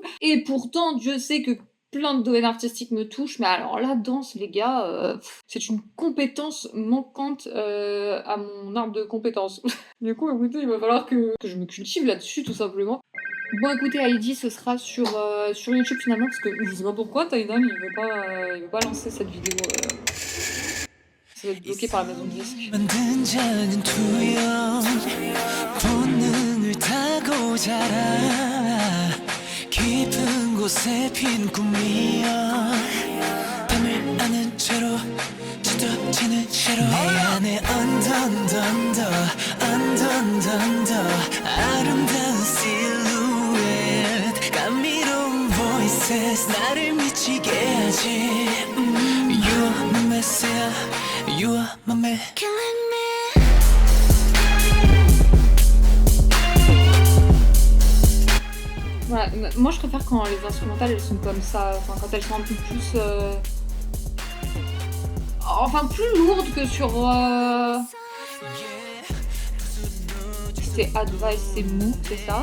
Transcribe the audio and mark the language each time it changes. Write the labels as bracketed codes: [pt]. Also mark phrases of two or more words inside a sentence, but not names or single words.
[fr] Et pourtant, Dieu sait que plein de domaines artistiques me touchent, mais alors la danse, les gars, c'est une compétence manquante à mon arbre de compétences. Du coup, écoutez, il va falloir que je me cultive là-dessus, tout simplement. Bon, écoutez, Heidi, ce sera sur YouTube finalement, parce que je sais pas pourquoi, Tidal, il veut pas lancer cette vidéo. Ça va être bloqué par la maison de disque. [ko] 만든 자는 투영 본능을 타고 자라 깊은 곳에 핀 꿈이여 밤을 아는 채로 짙어지는 채로 내 안에 언더 아름다운 silhouette 감미로운 voices 나를 미치게 하지 [en] You are my messiah You are my man Killing me [fr] Voilà, moi je préfère quand les instrumentales elles sont comme ça, enfin quand elles sont un peu plus enfin plus lourdes que sur c'est Advice, c'est mou, c'est ça.